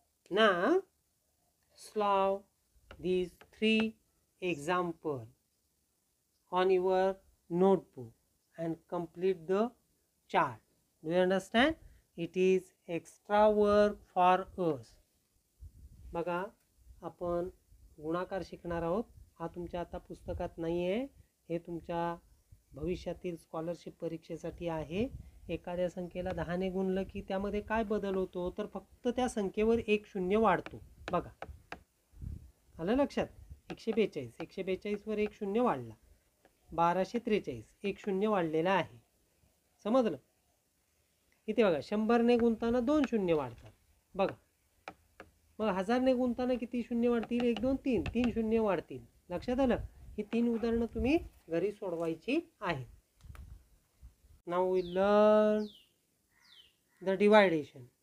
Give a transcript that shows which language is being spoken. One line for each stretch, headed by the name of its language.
English: Now solve these three examples on your notebook and complete the chart. Do you understand? It is extra work for us.
Marathi: बघा, आपण गुणाकार शिकणार आहोत. हा तुमच्या आता पुस्तकात नाही आहे, हे तुमच्या भविष्यातील स्कॉलरशिप परीक्षेसाठी आहे. एखाद्या संख्येला 10 ने गुणलं की त्यामध्ये काय बदल होतो, तर फक्त त्या संख्येवर एक शून्य वाढतो. बघा, आलं लक्षात? 142 वर एक शून्य वाढला. 1243 एक शून्य वाढलेला आहे. समजलं? इथे बघा, 100 ने गुणताना 2 शून्य वाढतात. बघा, मग 1000 ने गुणताना किती शून्य वाढतील? 1 2 3 3 शून्य वाढतील. लक्षात आलं? ही 3 उदाहरणं तुम्ही घरी सोडवायची आहेत.
English: Now we learn the dividation.